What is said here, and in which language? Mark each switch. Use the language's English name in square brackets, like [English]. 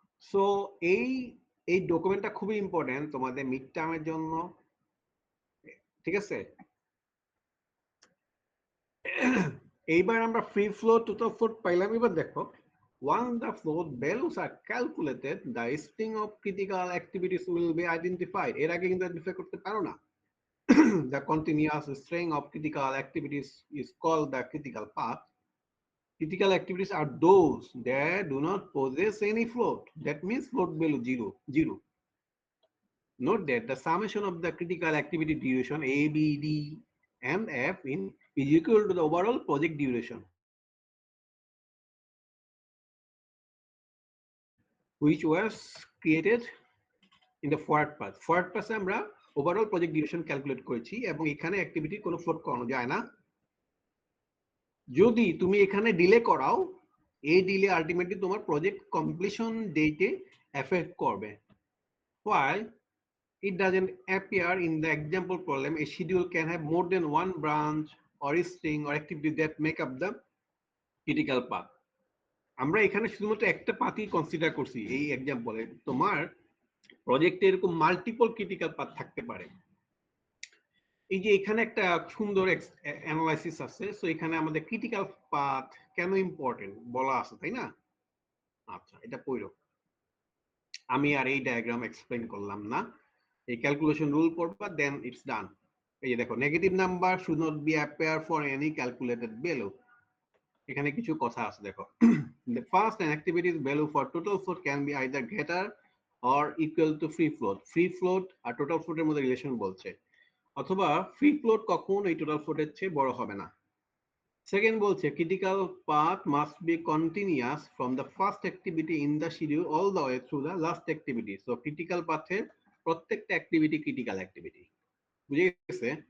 [Bangla] So এই ডকুমেন্টটা খুবই important তোমাদের মিড টার্মের জন্য। ঠিক আছে? এইবার আমরা ফ্রি ফ্লোট টোটাল ফ্লোট পাইলাম। এবার দেখো, [English] once the float values are calculated the string of critical activities will be identified. [Bangla] এর আগে কিন্তু আইডেন্টিফাই করতে পারো না। [English] The continuous string of critical activities is called the critical path. Critical activities are those that do not possess any float. That means float value 0. Note that the summation of the critical activity duration A, B, D, and F is equal to the overall project duration, which was created in the forward path. [Bangla] Forward path আমরা overall project duration calculate করেছি এবং এখানে activity কোনো float করানো যায় না। যদি তুমি এখানে ডিলে করাও, এই ডিলে আলটিমেটলি তোমার প্রজেক্ট কমপ্লিশন ডেটে এফেক্ট করবে। [English] While it doesn't appear in the example problem, a schedule can have more than one branch or a string or activity that make up the critical path. [Bangla] আমরা এখানে শুধুমাত্র একটা পাথই consider করছি এই এক্সাম্পলে। তোমার প্রজেক্টে এরকম মাল্টিপল ক্রিটিক্যাল পাথ থাকতে পারে। এই যে এখানে একটা সুন্দর অ্যানালাইসিস আছে। সো এখানে আমাদের ক্রিটিক্যাল পাথ কেন ইম্পর্টেন্ট বলা আছে, তাই না? আচ্ছা, এটা পড়ো। আমি আর এই ডায়াগ্রাম এক্সপ্লেইন করলাম না। এই ক্যালকুলেশন রুল পড়বা, [English] Then it's done. [Bangla] এই যে দেখো, [English] Negative number should not be appear for any calculated value. [Bangla] এখানে কিছু কথা আছে দেখো। [English] The first an activity's value for total float can be either greater or equal to free float. [Bangla] Free float আর total float এর মধ্যে relation বলছে। অথবা free float কখন এই টোটাল ফ্লোটের চেয়ে বড় হবে না। সেকেন্ড বলছে [English] Critical path must be continuous from the first activity in the schedule all the way through the last activity. [Bangla] So critical পাথের প্রত্যেকটা অ্যাক্টিভিটি ক্রিটিক্যাল অ্যাক্টিভিটি, বুঝে গেছে?